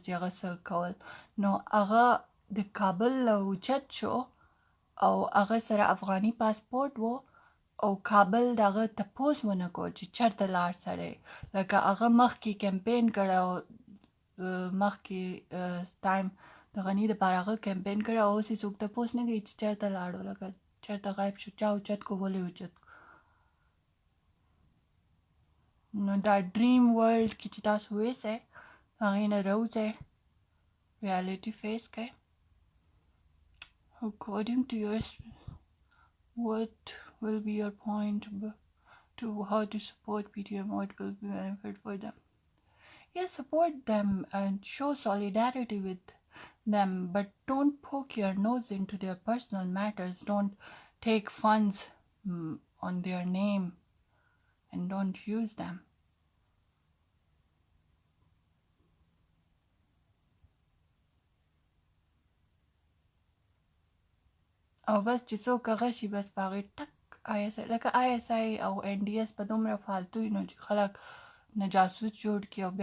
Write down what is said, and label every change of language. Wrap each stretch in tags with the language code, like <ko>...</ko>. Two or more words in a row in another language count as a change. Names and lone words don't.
<ps>چې هغه څه کول نو هغه د کابل نه اوچت شو او هغه سره افغاني پاسپورټ و او کابل د هغه تپوس ونه کو چې چېرته لاړ سړی لکه هغه مخکې کمپین کړی او مخکې ټایم د غني دپاره هغه کمپین کړی او اوس یې څوک تپوس نه کوي چې چېرته لاړو لکه چېرته غایب شو چا اوچت کو ولې اوچت کو نو دا</ps> <en>dream world</en> <ps>کې چې تاسو اوسئ هغې نه راوځئ</ps> <en>reality face</en> <ps>کړئ according</ps> <en>to yours what will be your point to how to support PTM what will be benefit for them yes support them and show solidarity with them but don't poke your nose into their personal matters don't take funds on their name and don't use them</en> <ps>او بس چې څوک هغه شي بس په هغې ټک آی اس آی لکه آی اس آی او این ډي اس په دومره فالتو نو چې خلک نه جاسوس جوړ کړي او</ps>